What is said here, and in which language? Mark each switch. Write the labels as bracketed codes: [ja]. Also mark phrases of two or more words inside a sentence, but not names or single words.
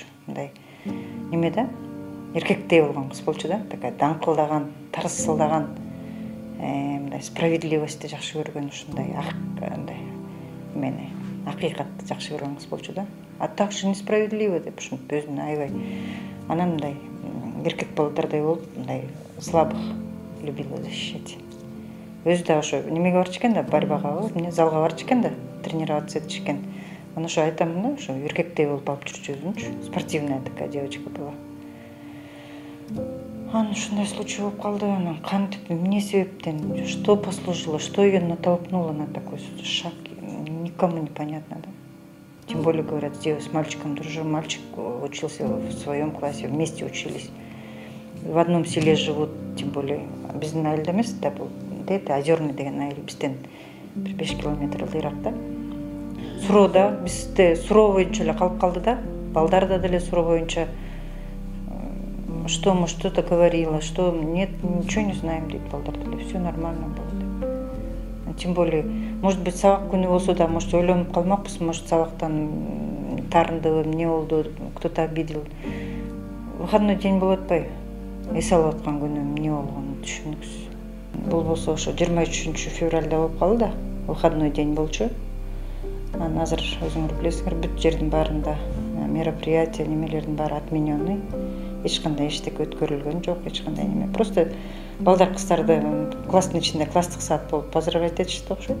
[ky] Мындай неме да, эркектей болгон кыз болчу да, такая даңкылдаган, тарсылдаган, мындай справедливостьти жакшы көргөн, ушундай андай эмени, акыйкатты жакшы көргөн кыз болчу да. [ru] А так же несправедливо [ky] деп ушинтип өзүн аябай анан мындай эркек балдардай болуп, мындай [ru] слабых любила защищать. [ky] Өзү да ошо немеге барчу экен да, борьбага, эмне залга барчу экен да, тренироваться этчү экен. Аны ошо айтамын да, ошо эркектей болуп алып жүрчү өзүнчү. [ru] Спортивная такая девочка была. [ky] Анан ушундай случай болуп калды. Анан кантип, эмне себептен, [ru] что послужило, что ее натолкнуло на такой шаг, никому непонятно, да. Тем более, говорят, с мальчиком дружил, мальчик учился в своем классе, вместе учились. В одном селе живут, тем более, [ky] биздин айылда эмес да, бул Озерный деген айыл бизден 5 километр ылдыйракта. Суроода бизде суроо боюнча эле калып калды да, балдар да деле суроо боюнча [ru] что-то говорила, что нет, ничего не знаем [ky] дейт балдар деле, [ru] все нормально было деп. Тем более, может быть, [ky] сабак күнү болсо да, может, ойлонуп калмакпыз, может, сабактан тарындыбы, эмне болду, [ru] кто-то обидел. Выходной день [ky] болуп атпайбы? Эс алып аткан күнү эмне болгонун түшүнүксүз. Бул болсо ошо 23 февралда болуп калды да, [ru] выходной день [ky] болчу. Анан азыр өзүңөр билесиңер, бүт жердин баарында мероприятие, немелердин баары отмененный. Эч кандай эчтеке өткөрүлгөн жок, эч кандай неме. Просто балдар кыздарды класстын ичинде класстык саат болуп поздравлять этишти окшойт.